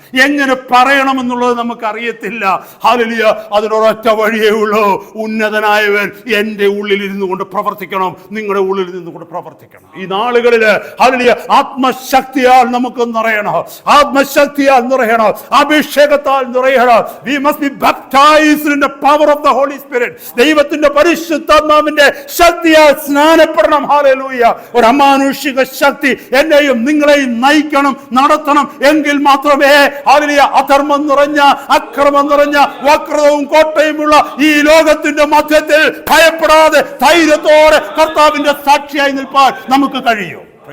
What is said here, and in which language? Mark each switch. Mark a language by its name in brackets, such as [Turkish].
[Malayalam] എങ്ങനെ പറയണമെന്നുള്ളത് നമുക്ക് അറിയത്തില്ല. ഹല്ലേലൂയ, അതിനൊരൊറ്റ വഴിയേ ഉള്ളൂ, ഉന്നതനായവൻ എൻ്റെ ഉള്ളിൽ ഇരുന്നു കൊണ്ട് പ്രവർത്തിക്കണം, നിങ്ങളുടെ ഉള്ളിൽ നിന്നുകൊണ്ട് പ്രവർത്തിക്കണം. ഈ നാളുകളിൽ ഹല്ലേലൂയ ആത്മശക്തിയാൽ നമുക്ക് നിറയണം, ആത്മശക്തിയാൽ നിറയണം, അഭിഷേകത്താൽ നിറയണം. [English] We must be baptized in the power of the Holy Spirit. [Malayalam] ദൈവത്തിന്റെ പരിശുദ്ധാത്മാവിന്റെ ശക്തിയാൽ സ്നാനപ്പെടണം. ഹല്ലേലൂയ. ഒരു അമാനുഷിക ശക്തി എന്നെയും നിങ്ങളെയും നയിക്കണം, നടത്തണം. എങ്കിൽ മാത്രമേ ഹല്ലേലൂയ അധർമ്മം നിറഞ്ഞ, അക്രമം നിറഞ്ഞ, വക്രതയും കോട്ടയുമുള്ള ഈ ലോകത്തിന്റെ മധ്യത്തിൽ ഭയപ്പെടാതെ ധൈര്യത്തോടെ കർത്താവിന്റെ സാക്ഷിയായി നിൽപ്പാൻ നമുക്ക് കഴിയും.